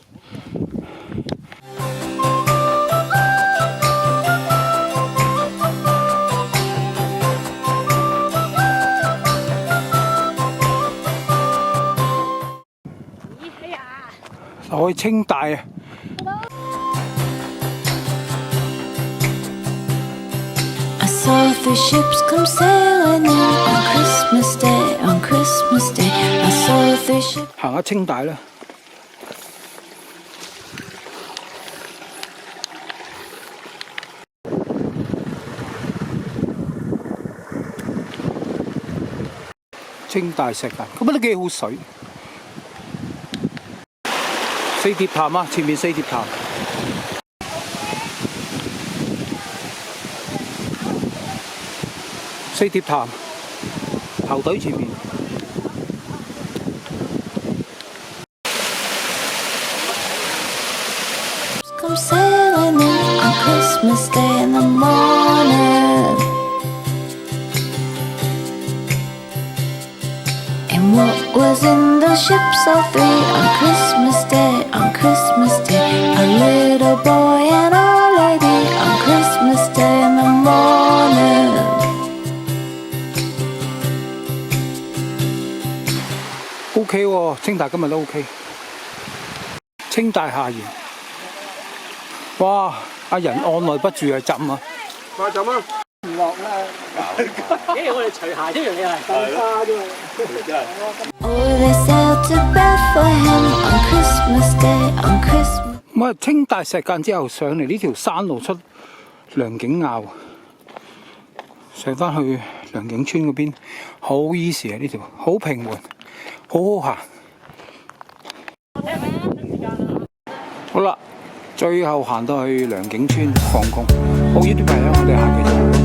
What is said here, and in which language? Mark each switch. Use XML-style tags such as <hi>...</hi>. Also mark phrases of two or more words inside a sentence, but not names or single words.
<yue>可以清大啊！</yue> <en>Saw three ships come sailing in on Christmas Day, on Christmas Day. I saw three ships.</en> <yue>行下清大啦。清大石澗，咁都幾好水。四疊潭啊，前面四疊潭。四疊潭頭隊前面。</yue> <en>Come sailing in on Christmas Day in the morning. And what was in those ships all three on Christmas Day, on Christmas Day? A little boy and a lady on Christmas Day in the morning.</en> <yue>OK 喎，清大今日都 OK。清大下沿，哇！阿人按耐不住啊，浸啊！快浸啊！唔落啦！我哋除鞋添，你係咁花啫嘛。</yue> <en>Oh, they sailed to Bethlehem on Christmas Day, on Christmas.</en> <yue>咁啊，清大石澗之後上嚟呢條山路出良景坳，上返去良景村嗰邊，好 easy 啊！呢條好平緩，好好行。好啦，最後行到去良景村放工。好，呢啲朋友，我哋下期再見。</yue>